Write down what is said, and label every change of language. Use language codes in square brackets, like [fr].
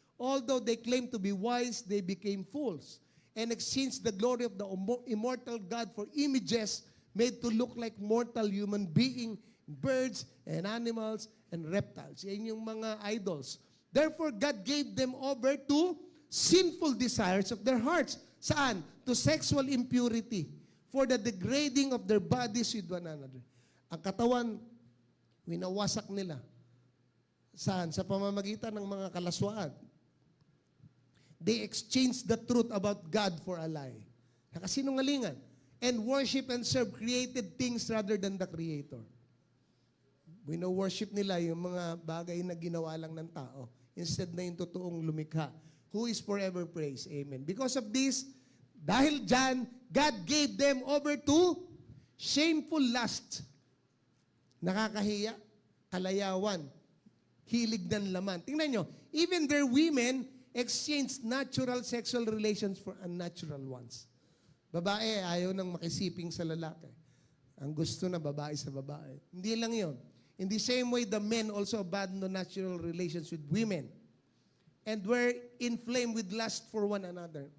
[en] Although they claimed to be wise, they became fools and exchanged the glory of the immortal God for images made to look like mortal human beings, birds and animals and reptiles. [tl] Yan yung mga idols. [en] Therefore, God gave them over to sinful desires of their hearts. Saan? To sexual impurity, for the degrading of their bodies with one another. [tl] Ang katawan, winawasak nila. Saan? Sa pamamagitan ng mga kalaswaan. [en] They exchanged the truth about God for a lie. [tl] Nakasinungalingan. [en] And worship and serve created things rather than the Creator. [tl] Wino-worship nila yung mga bagay na ginawa lang ng tao instead na yung totoong lumikha, [en] who is forever praised. Amen. Because of this, [tl] dahil dyan, [en] God gave them over to shameful lust. [tl] Nakakahiya, kalayawan, hilig ng laman. Tingnan nyo, [en] even their women exchanged natural sexual relations for unnatural ones. [tl] Babae, ayaw nang makisiping sa lalaki. Ang gusto na babae sa babae. Hindi lang yon. [en] In the same way, the men also abandoned natural relations with women and were inflamed with lust for one another.